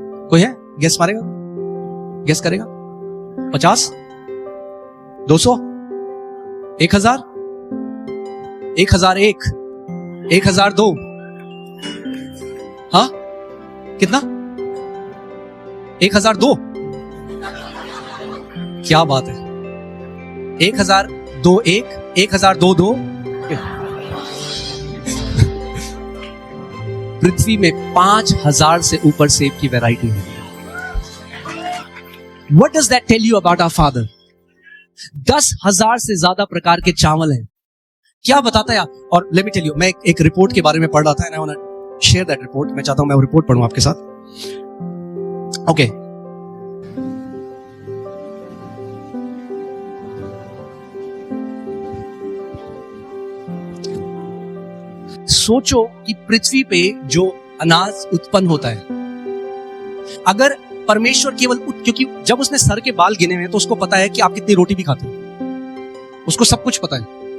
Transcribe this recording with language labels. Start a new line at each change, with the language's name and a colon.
Hindi: कोई है? गेस मारेगा? गेस करेगा? 50, 200, 1000, 1001, 1002, हाँ कितना? 1002। क्या बात है? 1002 1, 1002 2। पृथ्वी में 5000 से ऊपर सेब की वैरायटी है।
English: What does that tell you about our Father?
Hindi: 10,000 से ज्यादा प्रकार के चावल हैं। क्या बताता है?
English: और let me tell you,
Hindi: मैं एक रिपोर्ट के बारे में पढ़ रहा था,
English: And I want to share that report.
Hindi: मैं चाहता हूं मैं वो रिपोर्ट पढ़ूं आपके साथ। ओके, सोचो कि पृथ्वी पे जो अनाज उत्पन्न होता है, अगर परमेश्वर केवल क्योंकि जब उसने सर के बाल गिने हुए तो उसको पता है कि आप कितनी रोटी भी खाते हो, उसको सब कुछ पता है।